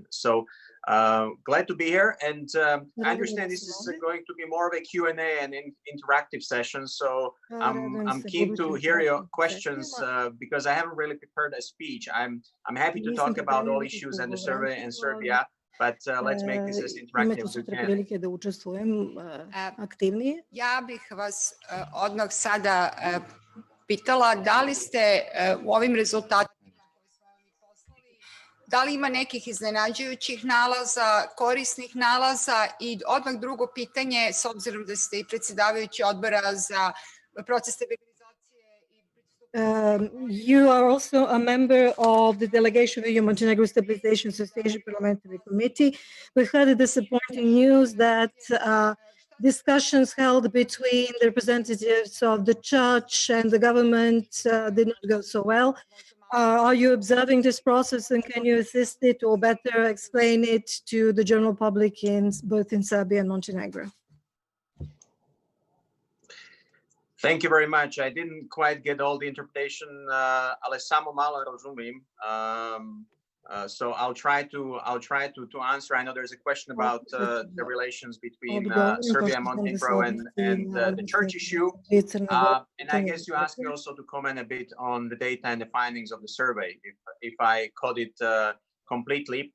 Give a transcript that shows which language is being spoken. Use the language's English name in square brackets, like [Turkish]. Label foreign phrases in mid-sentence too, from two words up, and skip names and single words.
[English] So glad to be here, and I understand this is going to be more of a Q&A and interactive session, so I'm keen to hear your questions because I haven't really prepared a speech. I'm happy to talk about all issues and the survey and Serbia, but let's make this as interactive as we can. [Serbian] Ja bih vas odmah sada pitala da li ste u ovim rezultatima, da li ima nekih iznenađujućih nalaza, korisnih nalaza, i odmah drugo pitanje, s obzirom da ste i predsjedavajući odbora za proces stabilizacije. [English] You are also a member of the delegation of the Montenegro Stabilization Association Parliamentary Committee. We heard the disappointing news that discussions held between the representatives of the church and the government did not go so well. Are you observing this process, and can you assist it or better explain it to the general public both in Serbia and Montenegro? Thank you very much. I didn't quite get all the interpretation, [Serbian] ali samo malo razumim. [English] So I'll try to answer. I know there's a question about the relations between Serbia and Montenegro and the church issue. And I guess you asked me also to comment a bit on the data and the findings of the survey, if I caught it completely.